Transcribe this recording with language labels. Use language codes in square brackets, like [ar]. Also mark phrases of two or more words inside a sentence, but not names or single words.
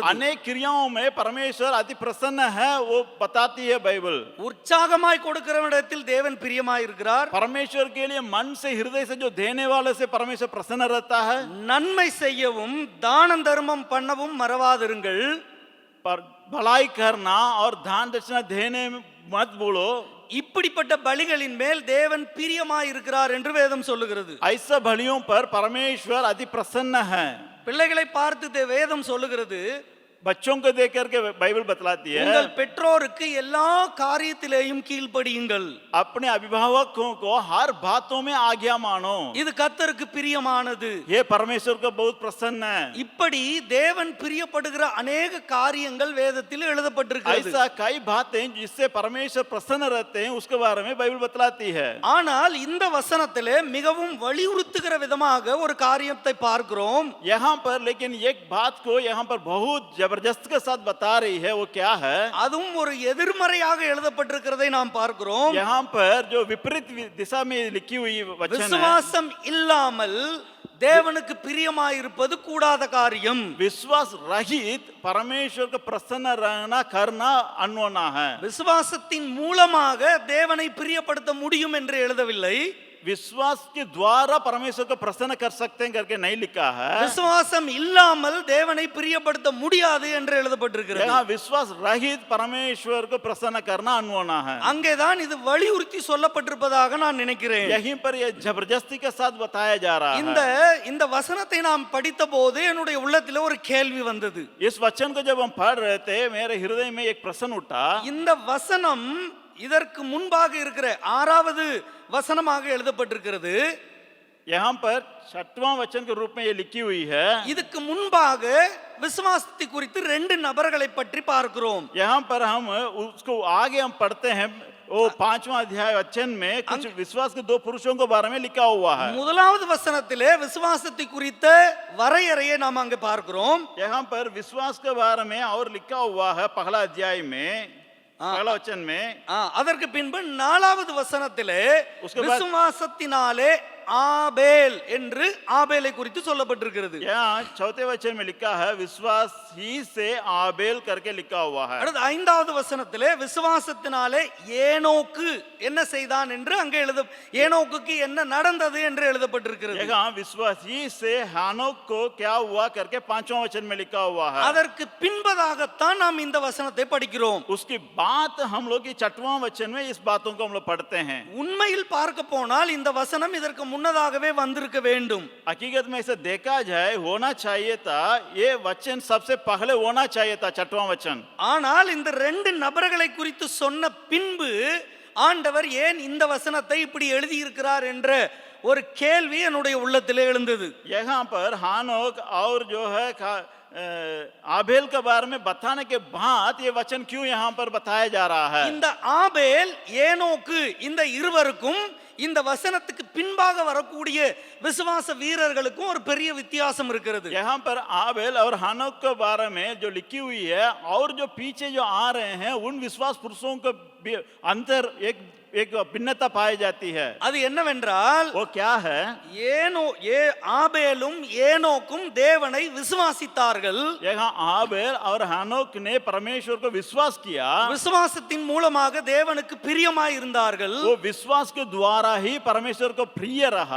[hi] अनेक क्रियाओं में परमेश्वर अति प्रसन्न है वो बताती है बाइबल। [ta] உற்சாகமாய் கொடுக்கிறவனிடத்தில் தேவன் பிரியமாய் இருக்கிறார். [hi] परमेश्वर के लिए मन से हृदय से जो देने वाले से परमेश्वर प्रसन्न रहता है। [ta] நன்மை செய்யவும் தான தர்மம் பண்ணவும் மறவாதிருங்கள். [hi] पर भलाई करना और दान दक्षिणा देने मत भूलो। [ta] இப்படிப்பட்ட பலிகளின் மேல் தேவன் பிரியமாய் இருக்கிறார் என்று வேதம் சொல்லுகிறது. [hi] ऐसा बलियों पर परमेश्वर अति प्रसन्न है। [ta] பிள்ளைகளை பார்த்து வேதம் சொல்லுகிறது, [hi] बच्चों को देख करके बाइबल बतलाती है, [ta] உங்கள் பெற்றோருக்கு எல்லா காரியத்திலேயும் கீழ்ப்படியுங்கள். [hi] अपने अभिभावकों को हर बातों में आज्ञा मानो। [ta] இது கர்த்தருக்கு பிரியமானது. [hi] ये परमेश्वर को बहुत प्रसन्न है। [ta] இப்படி தேவன் பிரியப்படுகிற अनेक காரியங்கள் வேதத்தில் எழுதப்பட்டிருக்கிறது. [hi] ऐसा कई बातें जिससे परमेश्वर प्रसन्न रहते हैं उसके बारे में बाइबल बतलाती है। [ta] ஆனால் இந்த வசனத்திலே மிகவும் வலியுறுத்துகிற விதமாக ஒரு காரியத்தை பார்க்கிறோம். [hi] यहाँ पर लेकिन एक बात को यहाँ पर बहुत जबरदस्त के साथ बता रही है, वो क्या है? [ta] அதுவும் ஒரு எதிர்மறையாக எழுதப்பட்டிருக்கிறதை நாம் பார்க்கிறோம். [hi] यहाँ पर जो विपरीत दिशा में लिखी हुई वचन है, [ta] விசுவாசம் இல்லாமல் தேவனுக்கு பிரியமாயிருப்பது கூடாத காரியம். [hi] विश्वास रहित परमेश्वर को प्रसन्न रहना करना अनहोना है। [ta] விசுவாசத்தின் மூலமாக தேவனை பிரியப்படுத்த முடியும் என்று எழுதவில்லை. [hi] विश्वास के द्वारा परमेश्वर को प्रसन्न कर सकते हैं करके नहीं लिखा है। [ta] விசுவாசம் இல்லாமல் தேவனை பிரியப்படுத்த முடியாது என்று எழுதப்பட்டிருக்கிறது. [hi] यहाँ विश्वास रहित परमेश्वर को प्रसन्न करना अनहोना है। [ta] அங்கேதான் இது வலியுறுத்தி சொல்லப்பட்டிருப்பதாக நான் நினைக்கிறேன். [hi] यहीं पर यह जबरदस्ती के साथ बताया जा रहा है। [ta] இந்த வசனத்தை நாம் படித்த போது என்னுடைய உள்ளத்தில் ஒரு கேள்வி வந்தது. [hi] इस वचन को जब हम पढ़ रहे थे मेरे हृदय में एक प्रश्न उठा। [ta] இந்த வசனம் இதற்கு முன்பாக இருக்கிற 6வது வசனமாக எழுதப்பட்டிருக்கிறது. [hi] यहाँ पर 6वां वचन के रूप में ये लिखी हुई है। [ta] இதுக்கு முன்பாக விசுவாசத்தை குறித்து 2 நபர்களை பற்றி பார்க்கிறோம். [hi] यहाँ पर हम उसको आगे हम पढ़ते हैं, वो 5वां अध्याय वचन में कुछ विश्वास के 2 पुरुषों के बारे में लिखा हुआ है। [ta] முதலாவது வசனத்திலே விசுவாசத்தை குறித்த வரையறையை நாம் அங்கே பார்க்கிறோம். [hi] यहाँ पर विश्वास के बारे में और लिखा हुआ है पहला अध्याय में पहला वचन में। [ta] அதற்கு பின்பு 4வது வசனத்திலே விசுவாசத்தினாலே ஆபேல் என்று ஆபேலை குறித்து சொல்லப்பட்டிருக்கிறது. [hi] यहाँ चौथे वचन में लिखा है विश्वास ही से आबेल करके लिखा हुआ है। [ta] அடுத்து 5வது வசனத்திலே விசுவாசத்தினாலே ஏனோக்கு என்ன செய்தான் என்று அங்கே ஏனோக்குக்கு என்ன நடந்தது என்று எழுதப்பட்டிருக்கிறது. [hi] यहाँ विश्वास ही से हानोक को क्या हुआ करके 5वां वचन में लिखा हुआ है। [ta] அதற்கு பின்பதாகத்தான் நாம் இந்த வசனத்தை படிக்கிறோம். [hi] उसकी बात हम लोग की 6वां वचन में इस बातों को हम लोग पढ़ते हैं। [ta] உண்மையில் பார்க்க போனால் இந்த வசனம் இதற்கு முன்னதாகவே வந்திருக்க வேண்டும். [hi] हकीकत में इसे देखा जाए होना चाहिए था, ये वचन सबसे पहले होना चाहिए था 6वां वचन। [ta] ஆனால் இந்த ரெண்டு நபர்களை குறித்து சொன்ன பின்பு ஆண்டவர் ஏன் இந்த வசனத்தை இப்படி எழுதி இருக்கிறார் என்ற ஒரு கேள்வி என்னுடைய உள்ளத்திலே எழுந்தது. [hi] यहाँ पर हानोक और जो है आबेल के बारे में बताने के बाद ये वचन क्यों यहाँ पर बताया जा रहा है। [ta] இந்த ஆபேல் ஏனோக்கு இந்த இருவருக்கும் இந்த வசனத்துக்கு பின்பாக வரக்கூடிய விசுவாச வீரர்களுக்கும் ஒரு பெரிய வித்தியாசம் இருக்கிறது. [hi] यहाँ पर आबेल और हानोक के बारे में जो लिखी हुई है और जो पीछे जो आ रहे हैं उन विश्वास पुरुषों के अंतर एक भिन्नता पाई जाती है। [ta] அது என்னவென்றால் [hi] वो क्या है? [ta] ஆபேலும் ஏனோக்கும் தேவனை விசுவாசித்தார்கள். [hi] यहाँ आबेल और हानोक ने परमेश्वर को विश्वास किया। [ta] விசுவாசத்தின் மூலமாக தேவனுக்கு பிரியமாய் இருந்தார்கள். [hi] वो विश्वास के द्वारा ही परमेश्वर को प्रिय रहा।